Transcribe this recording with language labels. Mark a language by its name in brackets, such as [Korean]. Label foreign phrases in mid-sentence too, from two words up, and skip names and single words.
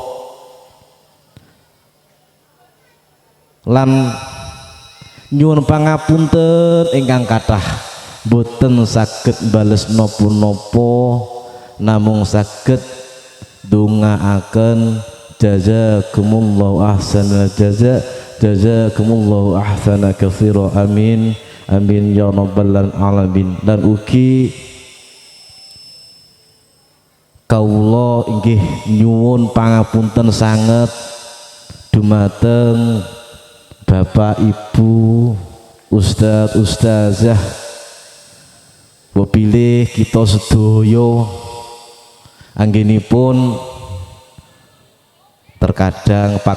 [Javanese] lan nyuwun pangapunten ingkang kathah boten saged bales napa-napa namung saged ndongaaken [Arabic] جزاكم الله أحسن جزاكم الله أحسن كثيرا. آمين آمين يا رب العالمين. [Javanese] Dan ugi kawula inggih nyuwun pangapunten sanget dumateng Bapak Ibu Ustadz Ustazah wapilih kita sedaya anggenipun terkadang